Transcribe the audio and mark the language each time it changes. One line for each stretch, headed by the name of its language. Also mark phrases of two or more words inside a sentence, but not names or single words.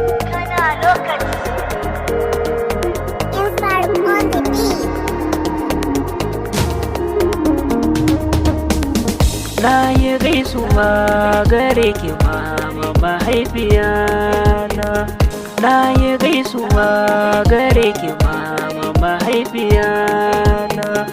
Hausa: Kana lokaci.
English: Inside on the beat.
Hausa: Na yi gaisuwa gare ki, mama mahaifiyata. Na yi gaisuwa gare ki, mama mahaifiyata.